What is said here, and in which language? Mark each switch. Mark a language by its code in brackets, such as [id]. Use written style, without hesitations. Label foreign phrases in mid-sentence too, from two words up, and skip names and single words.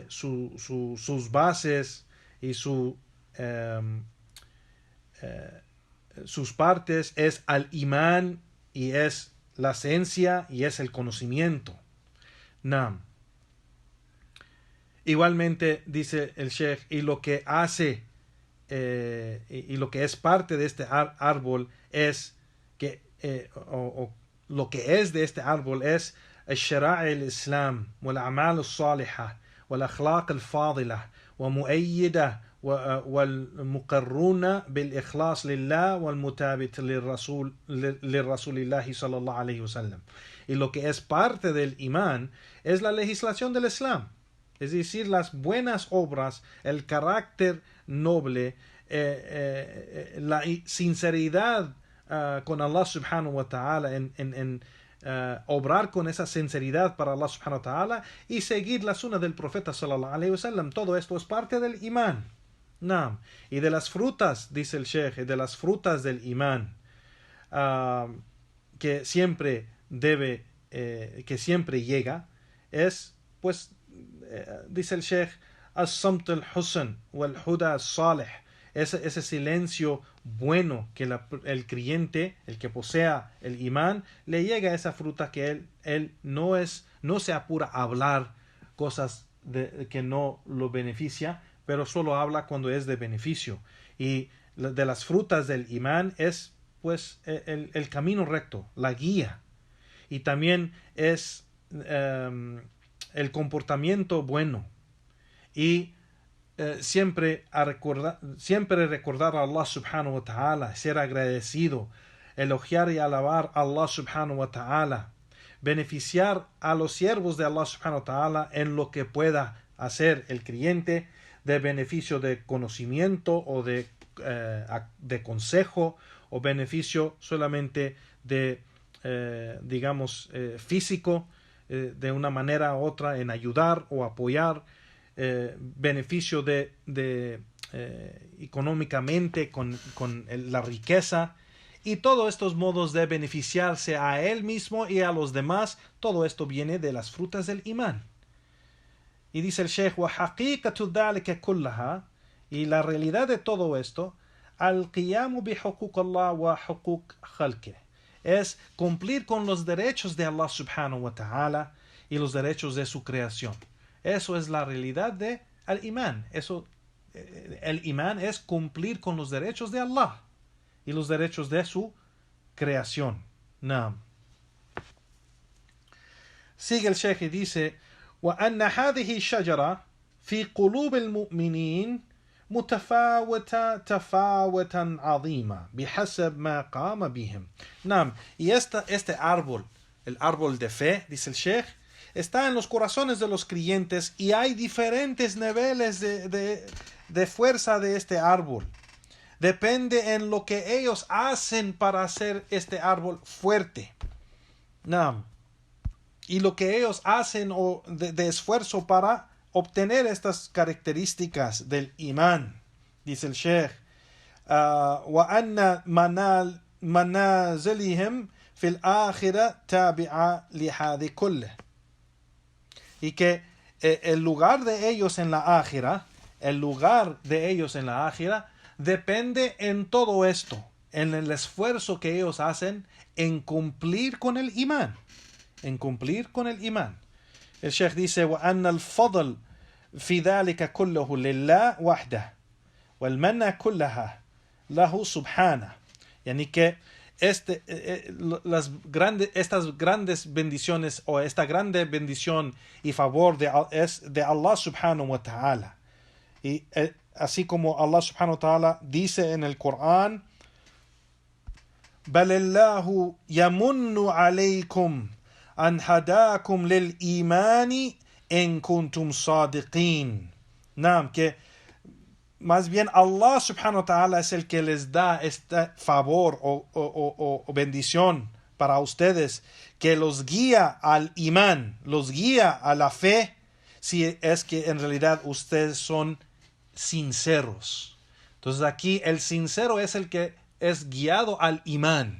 [es] Sus bases y sus partes es al imán, y es la ciencia, y es el conocimiento. Naam. Igualmente dice el Sheikh, y lo que hace y lo que es parte de este árbol es que lo que es de este árbol es [ar] الشرائع الإسلام والأعمال الصالحة والأخلاق الفاضلة ومؤيدة والمقرون بالإخلاص لله والمتابعة للرسول الله صلى الله عليه وسلم. [es] Y lo que es parte del imán es la legislación del Islam, es decir, las buenas obras, el carácter noble, la sinceridad con Allah [ar] سبحانه وتعالى, [es] en obrar con esa sinceridad para Allah [ar] سبحانه وتعالى, [es] y seguir la sunna del profeta [ar] صلى الله عليه وسلم. [es] Todo esto es parte del imán. Naam. Y de las frutas, dice el Sheikh, de las frutas del imán, que siempre llega, es, pues, dice el Sheikh, [ar] السمت الحسن والهدى الصالح, [es] ese silencio bueno que el creyente, el que posea el imán, le llega a esa fruta, que él no se apura a hablar cosas que no lo beneficia, pero solo habla cuando es de beneficio. Y de las frutas del imán es, pues, el camino recto, la guía. Y también es el comportamiento bueno. Y siempre recordar a Allah [ar] سبحانه وتعالى, [es] ser agradecido, elogiar y alabar a Allah [ar] سبحانه وتعالى, [es] beneficiar a los siervos de Allah [ar] سبحانه وتعالى [es] en lo que pueda hacer el creyente, de beneficio de conocimiento o de consejo, o beneficio solamente de, físico, de una manera u otra en ayudar o apoyar, beneficio de económicamente con la riqueza, y todos estos modos de beneficiarse a él mismo y a los demás, todo esto viene de las frutas del imán. Y dice el Sheikh, [ar] وَحَقِيقَةُ ذَلِكَ كُلَّهَا, [es] y la realidad de todo esto, [ar] الْقِيَامُ بِحُقُوقِ اللَّهِ وَحُقُوقِ خَلْقِهِ, [es] es cumplir con los derechos de Allah [ar] سبحانه وتعالى [es] y los derechos de su creación. Eso es la realidad de el imán. El imán es cumplir con los derechos de Allah y los derechos de su creación. Naam. Sigue el Sheikh y dice, [ar] وأن هذه الشجرة في قلوب المؤمنين متفاوتة تفاوتا عظيما بحسب ما قام بهم. Naam. [es] Y este árbol, el árbol de fe, dice el Sheikh, está en los corazones de los creyentes, y hay diferentes niveles de fuerza de este árbol. Depende en lo que ellos hacen para hacer este árbol fuerte. Naam. Y lo que ellos hacen de esfuerzo para obtener estas características del imán. Dice el Sheikh, [ar] وَأَنَّ مَنَازِلِهِمْ فِي الْآخِرَةِ تَابِعَةٌ لِهَذِهِ كُلِّهِ. [es] Y que el lugar de ellos en la ákhira, depende en todo esto, en el esfuerzo que ellos hacen en cumplir con el imán. El Sheikh dice, [ar] وَأَنَّ الْفَضْلَ فِي ذَلِكَ كُلُّهُ لِلَّهِ وَحْدَهُ وَالْمَنَّ كُلَّهَا لَهُ سُبْحَانَهُ. [es] Yani que estas grandes bendiciones, o esta grande bendición y favor es de Allah [ar] سبحانه وتعالى. [es] Y así como Allah [ar] سبحانه وتعالى [es] dice en el Corán, [ar] بَلِ اللَّهُ يَمُنُّ عَلَيْكُمْ أَنْ هَدَاكُمْ لِلْإِيمَانِ إِن كُنْتُمْ صَادِقِينَ. [es] Naam, que más bien Allah [ar] سبحانه وتعالى [es] es el que les da este favor o bendición para ustedes, que los guía al imán, los guía a la fe, si es que en realidad ustedes son sinceros. Entonces aquí el sincero es el que es guiado al imán.